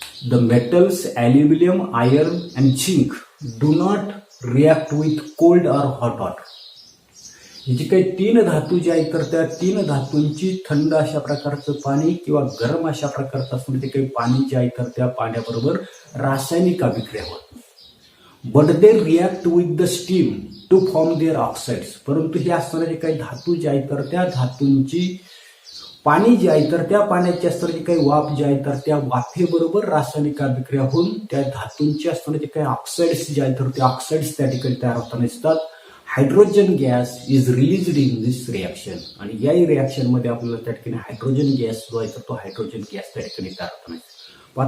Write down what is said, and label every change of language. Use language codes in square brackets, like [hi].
[en] The metals aluminium, iron and zinc do not react with cold or hot water. [mr] हे जे काही 3 धातू जे आहेत तर त्या 3 धातूंची थंड अशा प्रकारचं पाणी किंवा गरम अशा प्रकारचं असणारे ते काही पाणी जे आहे तर त्या पाण्याबरोबर रासायनिक अभिक्रिया होत. [en] But they react with the steam to form their oxides. [mr] परंतु हे असणारे जे काही धातू जे आहेत तर त्या धातूंची पाणी जे आहे तर त्या पाण्याची असणारी काही वाफ जे आहे तर त्या वाफेबरोबर रासायनिक अभिक्रिया होऊन त्या धातूंची असणारे जे काही ऑक्साइड्स जे आहेत तर ते ऑक्साइड्स त्या ठिकाणी तयार होताना दिसतात. [en] Hydrogen gas is released in this reaction. [mr] आणि या रिॲक्शनमध्ये आपल्याला त्या ठिकाणी हायड्रोजन गॅस जो आहे तर तो हायड्रोजन गॅस त्या ठिकाणी तयार होताना दिसतो.